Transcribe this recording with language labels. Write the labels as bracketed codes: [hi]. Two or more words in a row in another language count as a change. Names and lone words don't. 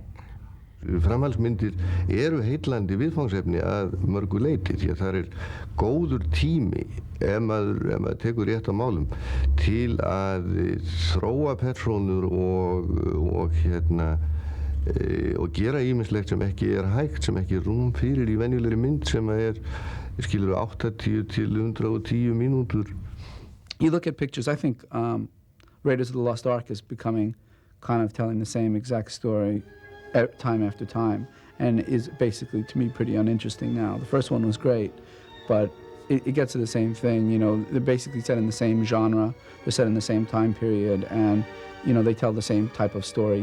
[is] Framhaldsmyndir eru heillandi viðfangsefni að mörgu leyti, því að það er góður tími ef maður tekur rétt á málum til að þróa persónur og gera ýmislegt sem ekki er hægt, sem ekki er rúm fyrir í venjulegri mynd sem er, skilur, 80 til 110 mínútur. [en] You look at pictures, I think Raiders of the Lost Ark is becoming kind of telling the same exact story time after time, and is basically, to me, pretty uninteresting now. The first one was great, but it gets to the same thing. You know, they're basically set in the same genre, they're set in the same time period, and you know, they tell the same type of story.